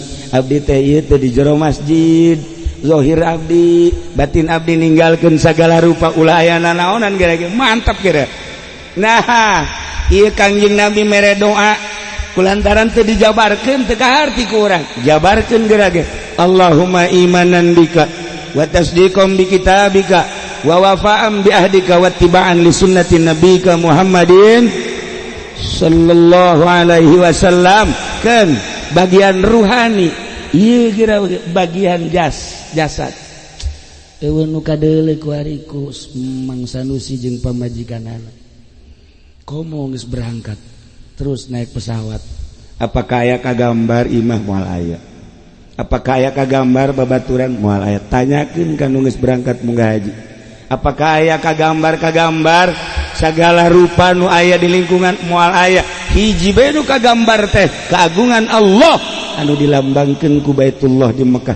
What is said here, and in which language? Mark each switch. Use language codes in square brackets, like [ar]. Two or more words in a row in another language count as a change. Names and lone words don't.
[su] Abdi teh ieu teh di jero masjid. Zahir abdi, batin abdi ninggalkeun sagala rupa ulah aya nanaonan gara-gara mantap kira. Nah, ieu Kangjeng Nabi mere doa kulantaran teu dijabarkeun teu kaharti ku urang. Jabarkeun gara-gara [ar] اللهم إيمانا بك وتصديقا بكتابك ووفاء بعهدك واتباعا لسنة نبيك محمد صلى الله عليه وسلم. [su] Kan bagian ruhani ieu kira bagian jasad eueuh nu kadeuleu ku ariku Mang Sanusi jeung pamajikanana komo geus berangkat terus naik pesawat apakah aya kagambar imah moal aya apakah aya kagambar babaturan moal aya tanyakeun ka nu geus berangkat munggah haji apakah aya kagambar sagala rupa nu aya di lingkungan moal aya hiji bae nu kagambar teh keagungan Allah anu dilambangkeun ku Baitullah di Mekah.